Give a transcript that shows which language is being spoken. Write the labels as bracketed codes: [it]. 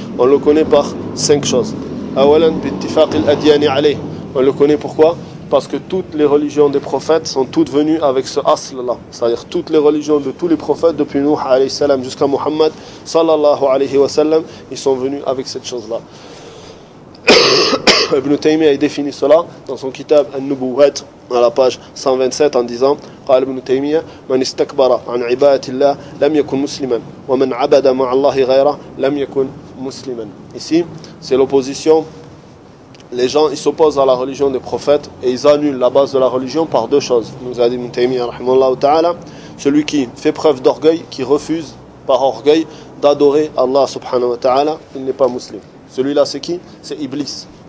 [fr] On le connaît par cinq choses. [ar] Awalan bi-ittifaq al-adyani alayh. [fr] On le connaît pourquoi? Parce que toutes les religions des prophètes sont toutes venues avec ce asl-là. C'est-à-dire toutes les religions de tous les prophètes, depuis Nuh alayhi salam jusqu'à Muhammad sallallahu alayhi wa sallam, ils sont venus avec cette chose-là. Ibn Taymiyyah a défini cela dans son kitab An-Nubuwwat à la page 127 en disant: [ar] قال ابن تيمية من استكبر عن عبادة الله لم يكن مسلما [fr] ومن عبد مع الله غيره لم يكن مسلما. Ici, c'est l'opposition. Les gens, ils s'opposent à la religion des prophètes et ils annulent la base de la religion par deux choses. Nous a dit Ibn Taymiyyah rahimahullah ta'ala, celui qui fait preuve d'orgueil, qui refuse par orgueil d'adorer Allah subhanahu wa ta'ala, il n'est pas musulman. Celui-là, c'est qui? C'est Iblis.